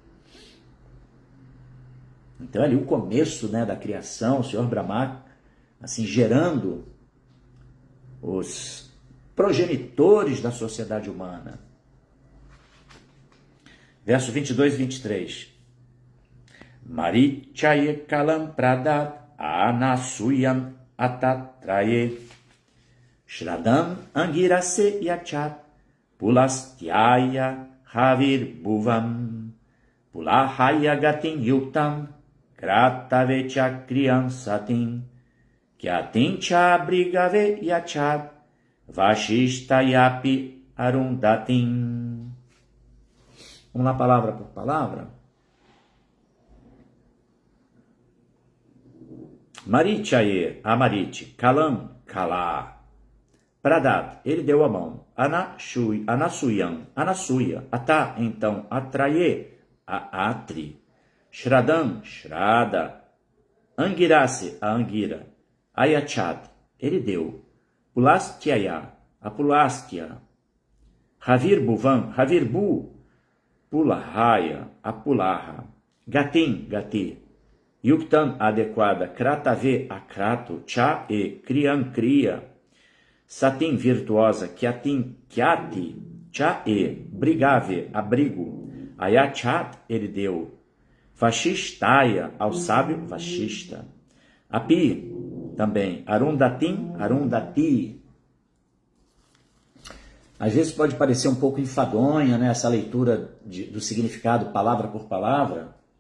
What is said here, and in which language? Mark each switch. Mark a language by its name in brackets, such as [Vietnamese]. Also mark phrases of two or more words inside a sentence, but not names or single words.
[Portuguese] Então ali o começo, né, da criação, o Senhor Brahma assim gerando os progenitores da sociedade humana. Verso 22 e 23. [Sanskrit] Marichaye kalam pradat anasuyam atatraye shradam angirase yachat pulastyaya havir bhuvam pulahaya gatin yuktam kratavecha kriyansatim kyatin cha brigave yachat vashistayapi arundatim. [Portuguese] Vamos lá, palavra por palavra. [Sanskrit] Marichaye, Amarite, Kalam, Kala. Pradat, [Portuguese] ele deu a mão. [Sanskrit] Anasuyam, Anasuya. [Portuguese] Ata, então, Atraye, a Atri. Shradam, Shrada. Angirase, a Angira. [Sanskrit] Ayachat, [Portuguese] ele deu. Pulastyaya, a Pulastya. Havir Bhuvam, Havir Bu. Pulahaya, a Pulaha. Gatim, Gati. Yuktam, adequada. Kratave, a Krato. Cha, e. Kriyan, Kriya. Satim, virtuosa. Kyatim, Kyati. Cha, e. Brigave, abrigo. Ayachat, ele deu. Vashishtaya, ao sábio, Vashista. Api, também. Arundatim, Arundati. Às vezes pode parecer um pouco enfadonha, né, essa leitura do significado palavra por palavra.